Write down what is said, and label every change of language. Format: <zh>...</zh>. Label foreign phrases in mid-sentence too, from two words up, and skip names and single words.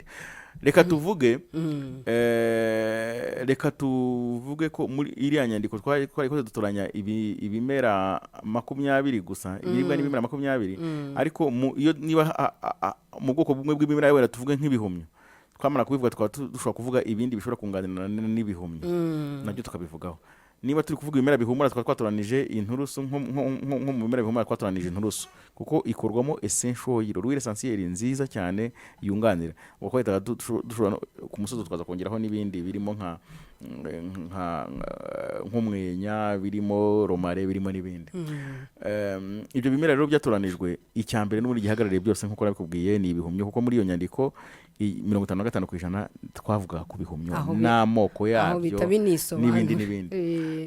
<rw>Reka tuvuge ko muri iriya nyandiko twari ko dutoranya ibimera 20 gusa, ibiribwa n'ibimera 20, ariko iyo niba mu bwoko bumwe bw'ibimera wera tuvuge nk'ibihumyo, twamara kubivuga dushobora kuvuga ibindi bishobora kunganira n'ibihumyo nabyo tukabivugaho. Niba turi kuvuga ibimera bihumura twatoranije inturusu, nko mu bimera bihumura twatoranije inturusu kuko ikorwamo</rw> <en>essential oil,</en> <fr>l'huile essentielle</fr> <rw>nziza cyane yunganira. Uko dushobora ku musozo twaza kongeraho n'ibindi birimo nk'umwenya, birimo romare, birimo n'ibindi. Ibyo bimera rero byatoranijwe, icyambere n'ubundi gihagarariye byose nk'uko nabikubwiye ni ibihumyo, kuko muri iyo nyandiko 55% twavuga ku bihumyo n'amoko yabyo n'ibindi.</rw>